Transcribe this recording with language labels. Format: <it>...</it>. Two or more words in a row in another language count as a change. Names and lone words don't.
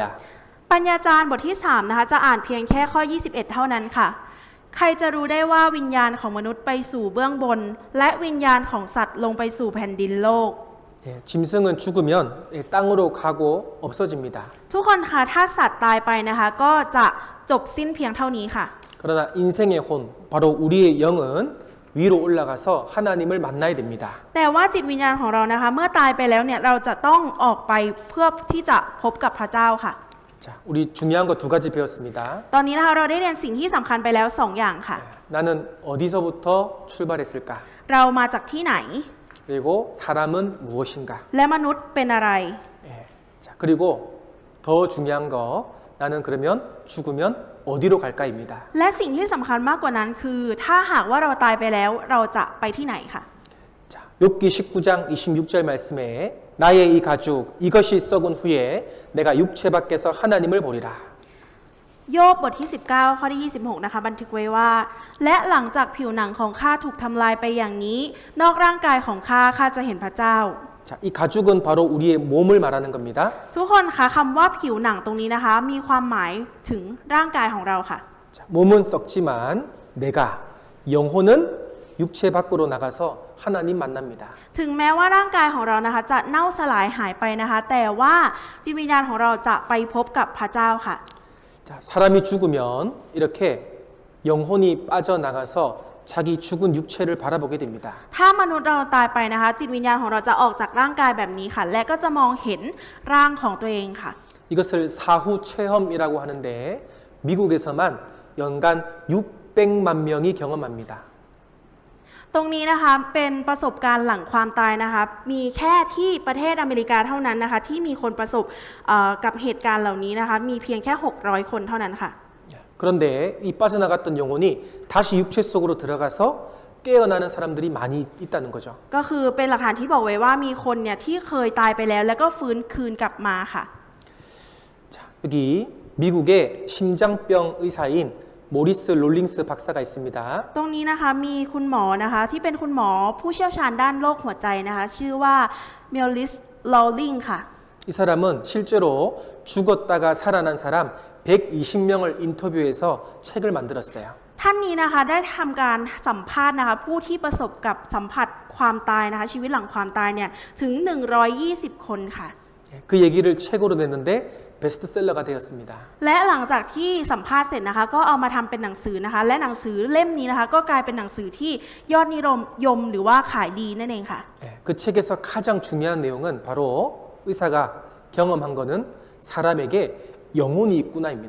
<th>ปัญญาจารย์บทที่3นะคะจะอ่านเพียงแค่ข้อ 21 เท่านั้นค่ะ ใครจะรู้ได้ว่าวิญญาณของมนุษย์ไปสู่เบื้องบน และวิญญาณของสัตว์ลงไปสู่แผ่นดินโลก</th> <ko>예, 짐승은 죽으면 예, 땅으로 가고 없어집니다.</ko> <th>ทุกคนคะถ้าสัตว์ตายไปนะคะก็จะจบสิ้นเพียงเท่านี้ค่ะ</th> <ko>그러나 인생의 혼, 바로 우리의 영은 위로 올라가서 하나님을 만나야 됩니다.</ko> <th>แต่ว่าจิตวิญญาณของเรานะคะเมื่อตายไปแล้วเนี่ยเราจะต้องออกไปเพื่อที่จะพบกับพระเจ้าค่ะ</th> <ko>자, 우리 중요한 거 두 가지 배웠습니다.</ko> <th>ตอนนี้นะคะเราได้เรียนสิ่งที่สำคัญไปแล้ว2อย่างค่ะ</th> <ko>나는 어디서부터 출발했을까?</ko> <th>เรามาจากที่ไหน</th> <ko>그리고 사람은 무엇인가?</ko> <th>และมนุษย์เป็นอะไร</th> <ko>예. 자, 그리고 더 중요한 거 나는 그러면 죽으면 어디로 갈까입니다.</ko> <th>และสิ่งที่สำคัญมากกว่านั้นคือ ถ้าหากว่าเราตายไปแล้วเราจะไปที่ไหนค่ะ</th> <ko>자, 욥기 19장 26절 말씀에 나의 이 가죽 이것이 썩은 후에 내가 육체 밖에서 하나님을 보리라.</ko> <th>โยบบทที่19ข้อที่26นะคะบันทึกไว้ว่า และหลังจากผิวหนังของข้าถูกทำลายไปอย่างนี้ นอกร่างกายของข้าจะเห็นพระเจ้า</th> <ko>자, 이 가죽은 바로 우리의 몸을 말하는 겁니다.</ko> <th>ทุกคนคะคำว่าผิวหนังตรงนี้นะคะ มีความหมายถึงร่างกายของเราค่ะ</th> <ko>자, 몸은 썩지만 내가 영혼은 육체 밖으로 나가서 하나님 만납니다.</ko> <th>ถึงแม้ว่าร่างกายของเรานะคะจะเน่าสลายหายไปนะคะ แต่ว่าจิตวิญญาณของเราจะไปพบกับพระเจ้าค่ะ</th> <ko>자, 사람이 죽으면 이렇게 영혼이 빠져나가서 자기 죽은 육체를 바라보게 됩니다.</ko> <th>ถ้ามนุษย์เราตายไปนะคะ จิตวิญญาณของเราจะออกจากร่างกายแบบนี้ค่ะ และก็จะมองเห็นร่างของตัวเองค่ะ</th> <ko>이것을 사후 체험이라고 하는데 미국에서만 연간 600만 명이 경험합니다.</ko> <th>ตรงนี้นะคะเป็นประสบการณ์หลังความตายนะคะมีแค่ที่ประเทศอเมริกาเท่านั้นนะคะที่มีคนประสบกับเหตุการณ์เหล่านี้นะคะมีเพียงแค่600คนเท่านั้นค่ะ</th> <ko>그런데 이 빠져나갔던 영혼이 다시 육체 속으로 들어가서 깨어나는 사람들이 많이 있다는 거죠.</ko> <th>ก็คือเป็นหลักฐานที่บอกไว้ว่ามีคนเนี่ยที่เคยตายไปแล้วแล้วก็ฟื้นคืนกลับมาค่ะ</th> <ko>자, 여기 미국의 심장병 의사인 모리스 롤링스 박사가 있습니다.</ko> <th>ตรงนี้นะคะมีคุณหมอนะคะที่เป็นคุณหมอผู้เชี่ยวชาญด้านโรคหัวใจนะคะชื่อว่าเมลลิสลอลลิงค่ะ</th> <ko>이 사람은 실제로 죽었다가 살아난 사람 120명을 인터뷰해서 책을 만들었어요.</ko> <th>ท่านนี้นะคะได้ทำการสัมภาษณ์นะคะผู้ที่ประสบกับสัมผัสความตายนะคะชีวิตหลังความตายเนี่ยถึง120คนค่ะ</th> <ko>그 얘기를 책으로 냈는데 베스트셀러가 되었습니다.</ko> <th>และหลังจากที่สัมภาษณ์เสร็จนะคะก็เอามาทำเป็นหนังสือนะคะและหนังสือเล่มนี้นะคะก็กลายเป็นหนังสือที่ยอดนิยมหรือว่าขายดีนั่นเองค่ะ</th> <ko>그 책에서 가장 중요한 내용은 바로 의사가 경험한 거는 사람에게 영혼이 있구나입니다.</ko>